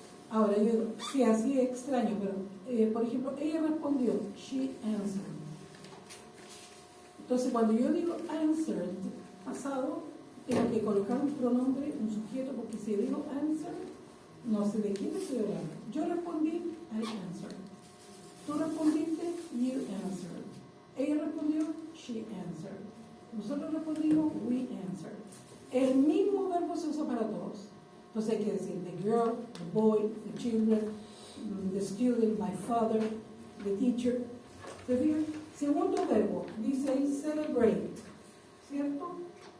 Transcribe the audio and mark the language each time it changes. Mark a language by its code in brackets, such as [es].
[es] Ahora yo digo, sí, así es extraño, pero por ejemplo, ella respondió, [en] she answered. [es] Entonces cuando yo digo answered, pasado, tengo que colocar un pronombre, un sujeto, porque si digo answered, no sé de quién estoy hablando. Yo respondí, [en] I answered. [es] Tú respondiste, [en] you answered. [es] Ella respondió, [en] she answered. [es] Nosotros respondimos, [en] we answered. [es] El mismo verbo se usa para todos. Entonces hay que decir [en] the girl, the boy, the children, the student, my father, the teacher. [es] ¿Se fijan? Segundo verbo, dice ahí celebrate, ¿cierto?